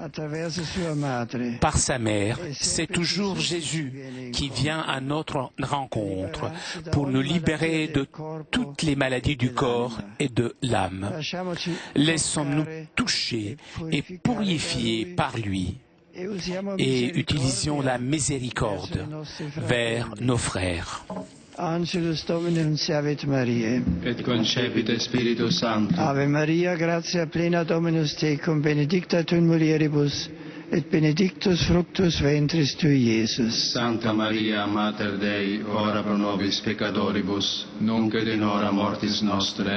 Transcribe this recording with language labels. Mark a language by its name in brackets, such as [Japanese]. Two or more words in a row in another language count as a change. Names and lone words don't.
[French] Par sa mère, c'est toujours Jésus qui vient à notre rencontre pour nous libérer de toutes les maladies du corps et de l'âme. Laissons-nous toucher et purifier par lui et utilisons la miséricorde vers nos frères. [Latin] Angelus Dominum Siavit Mariae. Et concepite Spiritus Sancto. Ave Maria, gratia plena Dominus tecum, benedicta tu in mulieribus, et benedictus fructus ventris tui, Iesus. Sancta Maria, Mater Dei, ora pro nobis peccatoribus, nunc et in hora mortis nostre.